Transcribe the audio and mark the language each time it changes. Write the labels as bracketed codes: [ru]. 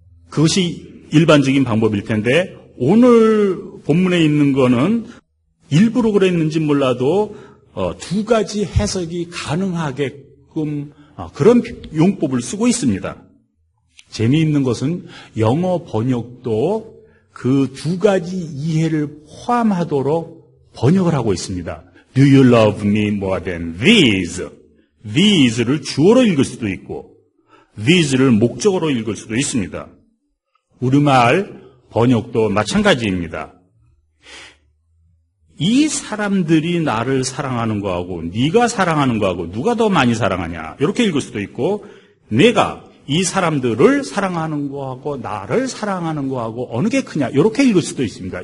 [ko] 그것이 일반적인 방법일 텐데, 오늘 본문에 있는 거는 일부러 그랬는지 몰라도 두 가지 해석이 가능하게끔 그런 용법을 쓰고 있습니다. 재미있는 것은 영어 번역도 그 두 가지 이해를 포함하도록 번역을 하고 있습니다. [en] Do you love me more than these? [ko] These를 주어로 읽을 수도 있고 these를 목적어로 읽을 수도 있습니다. 우리말 번역도 마찬가지입니다. 이 사람들이 나를 사랑하는 거하고 네가 사랑하는 거하고 누가 더 많이 사랑하냐, 이렇게 읽을 수도 있고, 내가 이 사람들을 사랑하는 거하고 나를 사랑하는 거하고 어느 게 크냐, 이렇게 읽을 수도 있습니다.